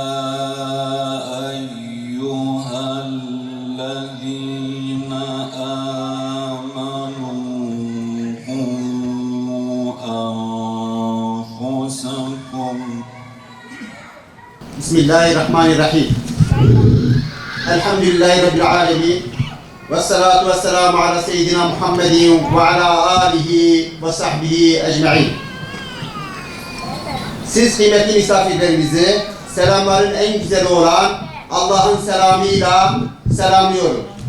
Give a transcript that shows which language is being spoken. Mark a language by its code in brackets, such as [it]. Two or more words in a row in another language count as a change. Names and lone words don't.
[ar] أيها الذين آمنوا قوا أنفسكم بسم الله الرحمن الرحيم. الحمد لله رب العالمين. والصلاة والسلام على سيدنا محمد وعلى آله وصحبه أجمعين. [tr] Siz kıymetli misafirlerimizi selamların en güzeli olan Allah'ın selamıyla selamlıyorum.